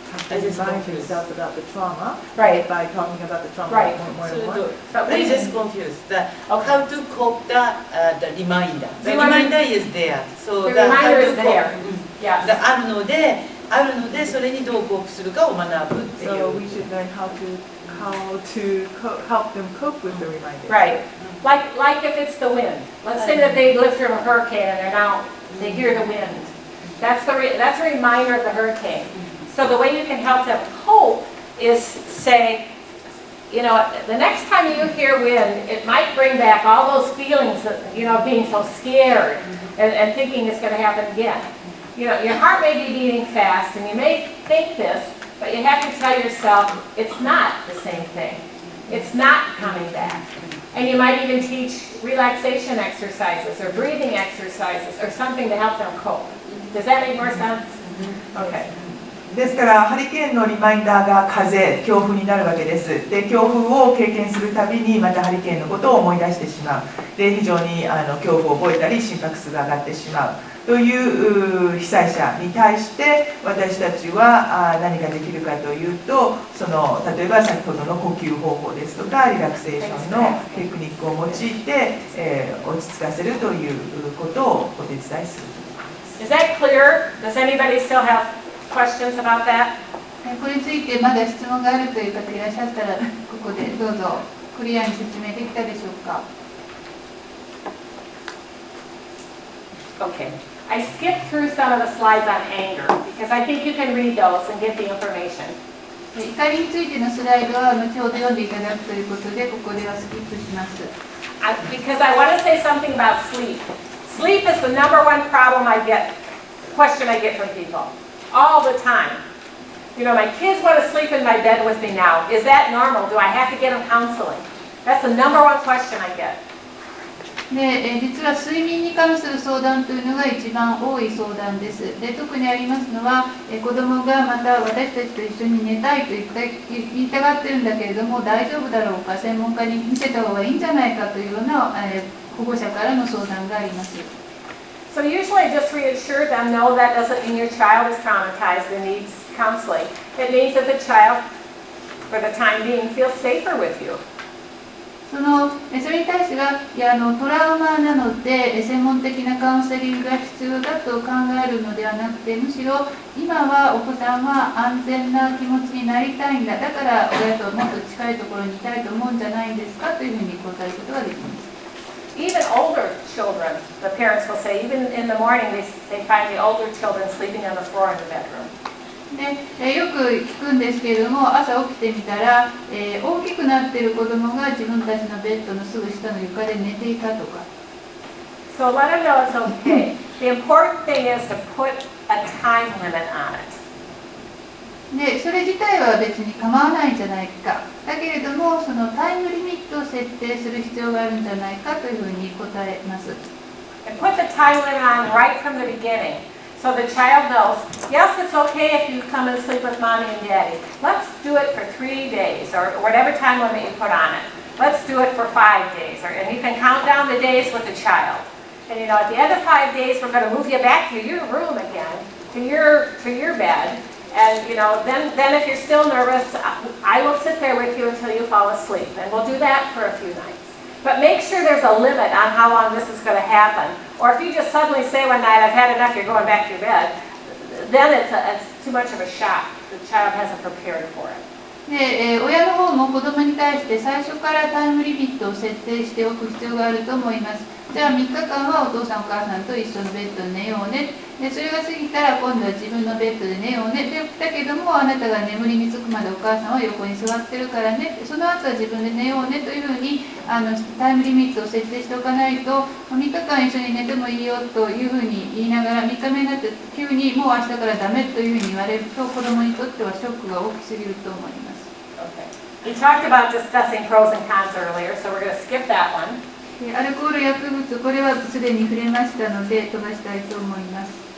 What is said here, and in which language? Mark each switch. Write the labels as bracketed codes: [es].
[en] I just confused yourself about the trauma, right? By talking about the trauma right. more and more. But we just confused how to cope the reminder. The reminder is there. So the reminder is there. Yes. [ja] あるのでそれにどうコープするかを学ぶっていう。 [en] So we should learn how to help them cope with the reminder. Right. Like if it's the wind. Let's say that they lived through a hurricane and they hear the wind. That's a reminder of the hurricane. So the way you can help them cope is say, the next time you hear wind, it might bring back all those feelings of, being so scared and thinking it's going to happen again. Your heart may be beating fast and you may think this, but you have to tell yourself it's not the same thing. It's not coming back. And you might even teach relaxation exercises or breathing exercises or something to help them cope. Does that make more sense? Okay. [ja] ですからハリケーンのリマインダーが風、強風になるわけです。で、強風を経験するたびにまたハリケーンのことを思い出してしまう。で、非常に恐怖を覚えたり心拍数が上がってしまうという被災者に対して私たちは何ができるかというと、例えば先ほどの呼吸方法ですとかリラクゼーションのテクニックを用いて、落ち着かせるということをお手伝いする。 [en] Is that clear? Does anybody still have questions about that? [ja] これについてまだ質問があるという方いらっしゃったら、ここでどうぞクリアに説明できたでしょうか。 [en] Okay. I skipped through some of the slides on anger because I think you can read those and get the information. [ja] 怒りについてのスライドは後ほど読んでいただくということで、ここではスキップします。 [en] Because I want to say something about sleep. Sleep is the number one question I get from people. All the time. My kids want to sleep in my bed with me now. Is that normal? Do I have to get them counseling? That's the number one question I get. [ja] で、実は睡眠に関する相談というのが一番多い相談です。で、特にありますのは、子どもがまた私たちと一緒に寝たいと言いたがってるんだけれども、大丈夫だろうか、専門家に見せた方がいいんじゃないかというような、保護者からの相談があります。 [en] So usually just reassure them, no, that doesn't mean your child is traumatized and needs counseling. It means that the child, for the time being, feels safer with you. [ja] それに対しては、いやトラウマなので専門的なカウンセリングが必要だと考えるのではなくて、むしろ今はお子さんは安全な気持ちになりたいんだ、だから親ともっと近いところにいたいと思うんじゃないんですかというふうに答えることができます。 [en] Even older children, the parents will say, even in the morning, they find the older children sleeping on the floor in the bedroom. [ja] でよく聞くんですけれども、朝起きてみたら、大きくなっている子どもが自分たちのベッドのすぐ下の床で寝ていたとか。 [en] So let them know it's okay. The important thing is to put a time limit on it. [ja] でそれ自体は別に構わないんじゃないか。だけれども、そのタイムリミットを設定する必要があるんじゃないかというふうに答えます。 [en] And put the time limit on right from the beginning. So the child knows, yes, it's okay if you come and sleep with mommy and daddy. Let's do it for 3 days or whatever time limit you put on it. Let's do it for 5 days. And you can count down the days with the child. And at the end of 5 days, we're going to move you back to your room again, to your bed. And then if you're still nervous, I will sit there with you until you fall asleep. And we'll do that for a few nights. But make sure there's a limit on how long this is going to happen. Or if you just suddenly say one night, I've had enough, you're going back to your bed, then it's too much of a shock. The child hasn't prepared for it. [ja] で、親の方も子どもに対して最初からタイムリミットを設定しておく必要があると思います。じゃあ3日間はお父さんお母さんと一緒のベッドで寝ようね。でそれが過ぎたら今度は自分のベッドで寝ようね。だけどもあなたが眠りにつくまでお母さんは横に座ってるからね。その後は自分で寝ようねというふうにタイムリミットを設定しておかないと、3日間一緒に寝てもいいよというふうに言いながら3日目になって急にもう明日からダメというふうに言われると、子どもにとってはショックが大きすぎると思います。 [en] Okay. We talked about discussing pros and cons earlier, so we're going to skip that one. [ja] アルコール薬物、これはすでに触れましたので飛ばしたいと思います。